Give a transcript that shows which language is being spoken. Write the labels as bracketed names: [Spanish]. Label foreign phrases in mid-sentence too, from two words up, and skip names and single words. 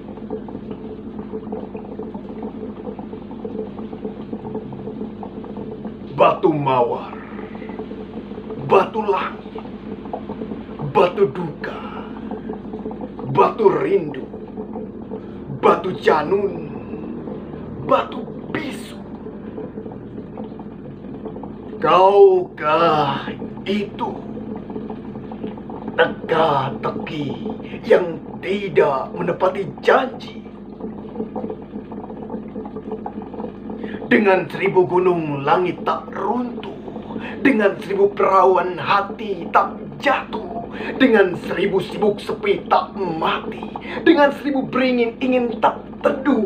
[Indonesian] Batu mawar, batu langit, batu duka, batu rindu, batu janun, batu bisu. Kaukah itu teka-teki yang tidak menepati janji? Dengan 1000 gunung langit tak runtuh, dengan 1000 perawan hati tak jatuh, dengan 1000 sibuk sepi tak mati, dengan 1000 beringin ingin tak teduh.